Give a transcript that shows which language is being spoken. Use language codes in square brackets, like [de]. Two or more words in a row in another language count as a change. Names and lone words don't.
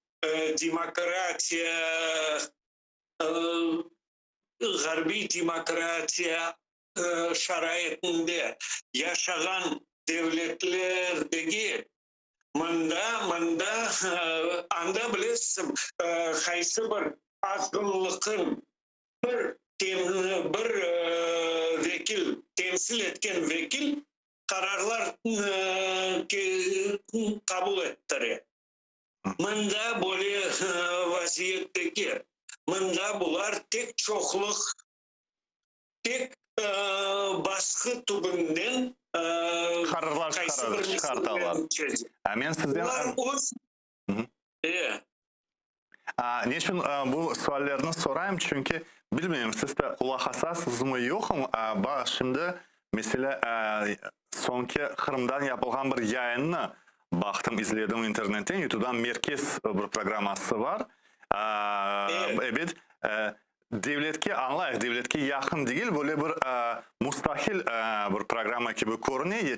[crh] demokratiya şaraitinde yaşayan devletlerdeki anda bilirsin kaysı bir azgınlıkın bir vekil temsil etken vekil kararlar kabul ettiriyor. Manda böyle vaziyetteki mında bular tek çokluk, tek baskı tübünden Kararlar çıkartalar. Men sizden... Bular öz... Neçin bu suallarını sorayım çünkü bilmiyorum siz de kulak asasınız mı yok mu? Bak şimdi mesela sonki Kırım'dan yapılan bir yayını baktım, izledim internetten, YouTube'dan Merkez bir programması var. Evet, devletke anlayıq, devletke yakın değil, böyle bir müstakil bir programa gibi görünüyor.